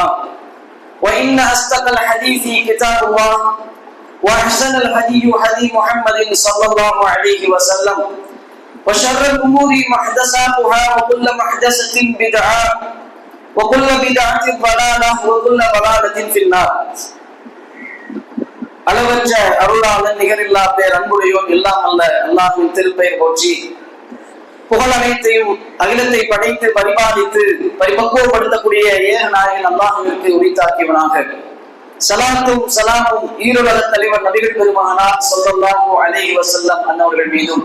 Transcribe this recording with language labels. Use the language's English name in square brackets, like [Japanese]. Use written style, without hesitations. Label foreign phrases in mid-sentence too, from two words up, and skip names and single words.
[Arabic] وإن أصدق الحديث كتاب الله وأحسن الهدي هدي محمد صلى الله عليه وسلم وشر الأمور محدثاتها وكل محدثة بدعة وكل بدعة ضلالة وكل ضلالة في النار. [Tamil] அளவற்ற அருளாளன் நிகரில்லா பேர் அன்புடையோன் எல்லாம் அல்ல அல்லாஹ்வின் திருப்பெயர் போற்றி புகழ் அனைத்தையும் அகிலத்தை படைத்து பரிபாலித்து பரிபக்குவப்படுத்தக்கூடிய ஏக நாயகன் அல்லாஹ்விற்கு உரித்தாக்கியவனாக ஸலாத்தும் ஸலாமும் ஈருலக தலைவர் நபிகள் பெருமகனார் [Arabic] صلى الله عليه وسلم [Tamil] அன்னவர்கள் மீதும்